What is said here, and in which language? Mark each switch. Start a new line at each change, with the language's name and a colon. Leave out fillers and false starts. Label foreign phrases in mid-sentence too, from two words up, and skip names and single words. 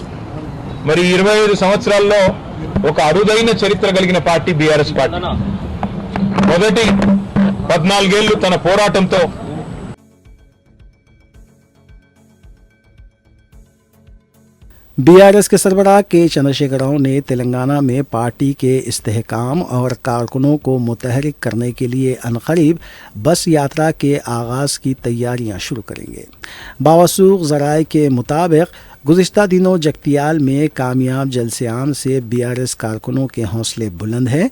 Telugu: మరి 25 సంవత్సరాల్లో ఒక అరుదైన చరిత్ర కలిగిన పార్టీ BRS పార్టీ। మొదటి 14 ఏళ్లు తన పోరాటంతో
Urdu: BRS کے سربراہ کے چندرشیکھر راؤ نے تلنگانہ میں پارٹی کے استحکام اور کارکنوں کو متحرک کرنے کے لیے عنقریب بس یاترا کے آغاز کی تیاریاں شروع کریں گے۔ باوثوق ذرائع کے مطابق گزشتہ دنوں جگتیال میں کامیاب جلسے عام سے BRS کارکنوں کے حوصلے بلند ہیں۔